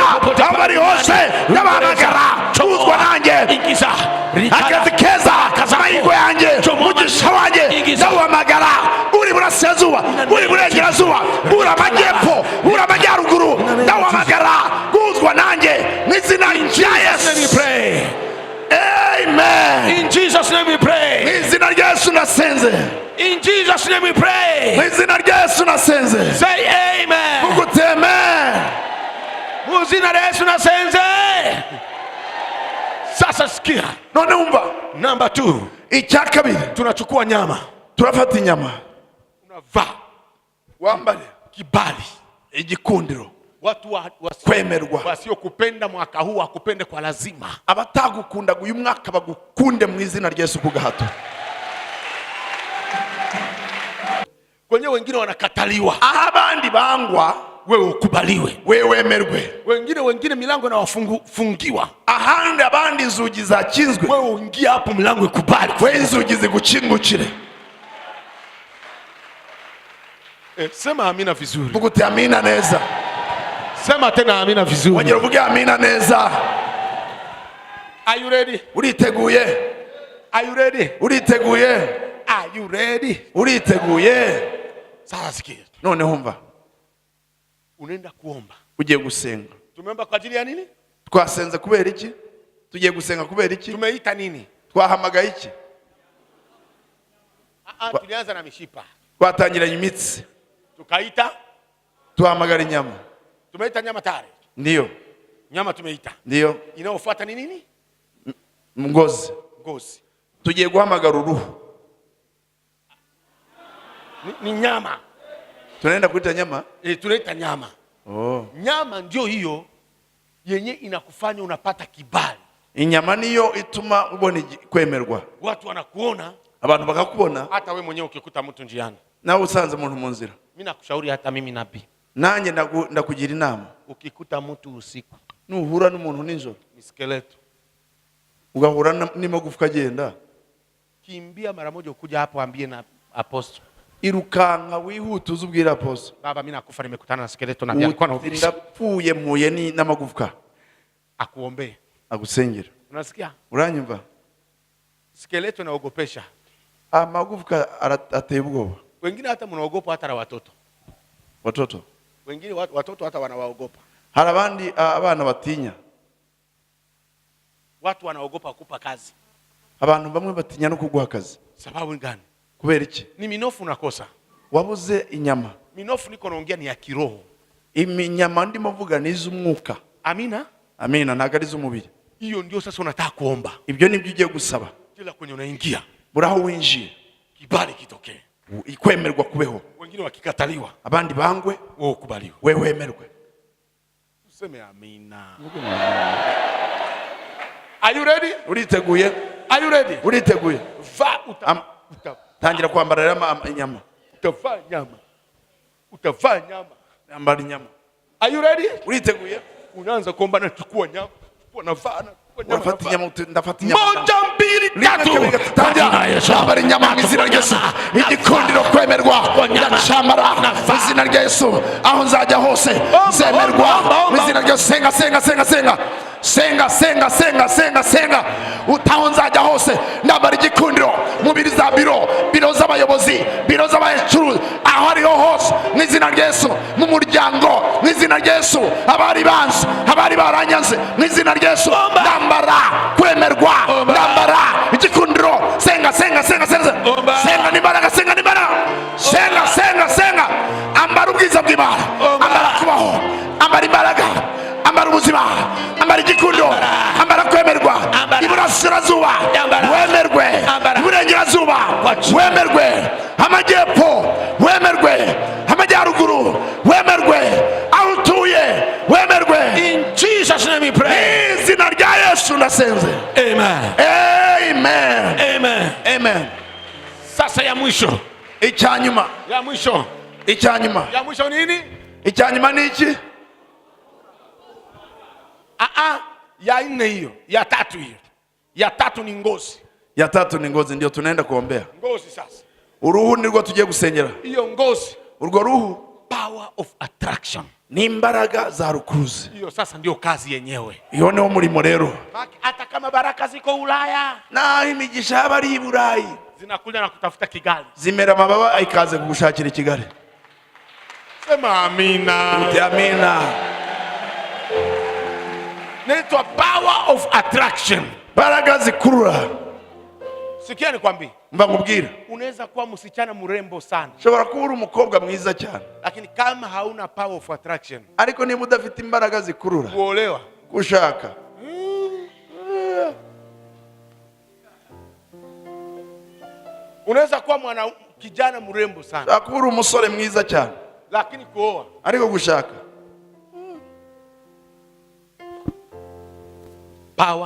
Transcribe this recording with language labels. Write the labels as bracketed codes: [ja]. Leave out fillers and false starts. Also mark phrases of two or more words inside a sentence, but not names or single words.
[rw] Abari hose. N'abahamagara. Guzwa nanjye. Akazi keza. Amahirwe yanjye. Umugisha wanjye. Ndawuhamagara. Uri burasirazuba. Uri burengerazuba. Uri amajyepfo. Uri amajyaruguru. Ndawuhamagara. Guzwa nanjye. N'izina rya Yesu. Amen. [en] In Jesus name we pray. [rw] N'izina rya Yesu nasenze. [en] In Jesus name we pray. [rw] N'izina rya Yesu nasenze. [en] Say amen. Amen. [sw] Muzina la Yesu nasenze. Sasa sikia. [rw] none umva [en] Number 2. [rw] icya kabiri [sw] Tunachukua nyama. [rw] turafata inyama [sw] Unavaa. [rw] wambare [sw] Kibali. [rw] igikundiro [sw] Watu [rw] kwemerwa [sw] wasiokupenda mwaka huu wakupende kwa lazima. [rw] abatagukundaga uyu mwaka bagukunde mu izina rya Yesu ku gahato. [sw] Kwenye wengine wanakataliwa. [rw] Abandi bangwa [sw] Wewe ukubaliwe. [rw] wewe wemerwe. [sw] Wengine milango na wafungiwa. [rw] Ahandi abandi inzugi zakinzwe [sw] Wewe uingia hapo milango ikubali. [rw] we inzugi zigucingukire. [sw] Sema amina vizuri. [rw] Vuga uti amina neza. [sw] Sema tena amina vizuri. [rw] Wongera uvuge amina neza. [en] Are you ready? [rw] Uriteguye? [en] Are you ready? [rw] Uriteguye? [en] Are you ready? [rw] Uriteguye? [sw] Sasa sikia. [rw] None humva. [sw] Unaenda kuomba. [rw] Ugiye gusenga. [sw] Tumeomba kwa ajili ya nini? [rw] Twasenze kubera iki? Tugiye gusenga kubera iki? [sw] Tumeita nini? [rw] Twahamagaye iki? [sw] Tulianza na mishipa. [rw] Twatangiranye imitsi. [sw] Tukaita. [rw] Tuhamagara inyama. [sw] Tumeita nyama tayari. Ndiyo. Nyama tumeita. Ndiyo. Inayofuata ni nini? Ngozi. Ngozi. [rw] Tugiye guhamagara uruhu. [sw] Ni nyama. Tunaenda kuita nyama? Tunaita nyama. Oh. Nyama ndio hiyo yenye inakufanya unapata kibali. [rw] Inyama niyo ituma ubona kwemerwa. [sw] Watu wanakuona, [rw] Abantu bakakubona. [sw] hata we mwenyewe ukikuta mtu njiani. [rw] Nawe usanze umuntu mu nzira. [sw] Mimi nakushauri hata mimi nabii. [rw] Nanjye ndakugira inama. [sw] Ukikuta mtu usiku, [rw] Nuhura n'umuntu nijoro, [sw] ni skeleto, [rw] ugahura n'amagufwa agenda, [sw] kimbia mara moja ukuja hapo ambie na apostle. [rw] Irukanka wihuta uzubwira apostle. [sw] Baba mimi nakufa nimekutana na skeleto na alikuwa anahubiri. [rw] Ndapfuye mpuye ni n'amagufwa. [sw] Akuombee. [rw] Agusengera. [sw] Unasikia? [rw] Uranyumva? [sw] Skeleto inaogopesha. [rw] Amagufwa ateye ubwoba. [sw] Wengine hata mnaogopa hata na watoto. Watoto. Wengine watoto hata wanawaogopa. [rw] Hari abandi abana batinya. [sw] Watu wanaogopa kukupa kazi. [rw] Abantu bamwe batinya no kuguha kazi. [sw] Sababu gani? [rw] Kubera iki? [sw] Ni minofu unakosa. [rw] Wabuze inyama. [sw] Minofu niko naongea ni ya kiroho. [rw] Inyama ndimo mvuga ni iz'umwuka. Amina? Amina, ntago ari iz'umubiri. [sw] Hiyo ndio sasa unataka kuomba. [rw] Ibyo nibyo ugiye gusaba. [sw] Kila kwenye unaingia, [rw] buraho winjiye, [sw] kibali kitokee. [rw] Ikwemerwa kubeho. [sw] Wengine wakikataliwa, [rw] Abandi bangwe, [sw] wewe ukubaliwe. [rw] wewe wemerwe. [sw] Useme amina. [en] Are you ready? [rw] Uriteguye? [en] Are you ready? [rw] Uriteguye? Tangira kwambara inyama. [sw] Utavaa nyama. Utavaa nyama. [rw] Ambara inyama. [en] Are you ready? [rw] Uriteguye? [sw] Unaanza kuomba na chukua nyama. Chukua na vaa na chukua nyama. [rw] Urafata inyama, ndafata inyama. [sw] Moja, mbili, tatu. [rw] Tangira kwambara inyama mu izina rya Yesu. Igikundiro kwemerwa. Ndacamara mu izina rya Yesu. Aho nzajya hose zemerwa mu izina rya Yesu. Senga senga senga senga. Senga senga senga senga senga. Utaho nzajya hose ndambara igikundiro mu biro za biro z'abayobozi, biro z'abacuruzi, aho ariho hose mu izina rya Yesu. Mu muryango mu izina rya Yesu. Abari banze, abari baranyanze mu izina rya Yesu. Ndambara kwemerwa, ndambara igikundiro. Senga senga senga senga. Senga n'imbaraga, senga n'imbaraga. Senga senga senga. Ambara ubwiza bw'Imana, ambara kubaho, ambara imbaraga, ambara ubuzima, ambara igikundiro, ambara kwemerwa. Iburasirazuba wemerwe, iburengerazuba wemerwe, amajyepfo wemerwe, amajyaruguru wemerwe, aho utuye wemerwe. [en] In Jesus name we pray. [rw] Izina rya Yesu ndasenze. Amen. Amen. Amen. Amen. [sw] Sasa ya mwisho. [rw] Icyanyuma. [sw] Ya mwisho. [rw] Icyanyuma. [sw] Ya mwisho nini? [rw] Icyanyuma ni iki? [sw] Ya nne hiyo, ya tatu hiyo. Ya tatu ni ngozi. Ya tatu ni ngozi, ndio tunaenda kuombea. Ngozi sasa. [rw] Uruhu nirwo tugiye gusengera. [sw] Hiyo ngozi, [rw] urwo ruhu, [en] power of attraction, [rw] ni imbaraga za rukuruzi. [sw] Hiyo sasa ndio kazi yenyewe. [rw] Iyo niwo murimo rero. [sw] Hata kama baraka ziko Ulaya, [rw] na imigisha y'abari i Burayi [sw] zinakuja na kutafuta Kigali, [rw] zimera amababa ikaze kugushakira Kigali. [sw] Sema amina. Amina. Naitwa [en] power of attraction. [sw] Baraka zikurura. Sikia nikwambie, [rw] mva nkubwira, [sw] unaweza kuwa msichana mrembo sana, [rw] ushobora kuba uri umukobwa mwiza cyane, [sw] lakini kama hauna [en] power of attraction, [rw] ariko niba udafite imbaraga zikurura [sw] kuolewa, [rw] gushaka, [sw] unaweza kuwa kijana mrembo sana, [rw] ushobora kuba uri umusore mwiza cyane, [sw] lakini kuoa, [rw] ariko gushaka, power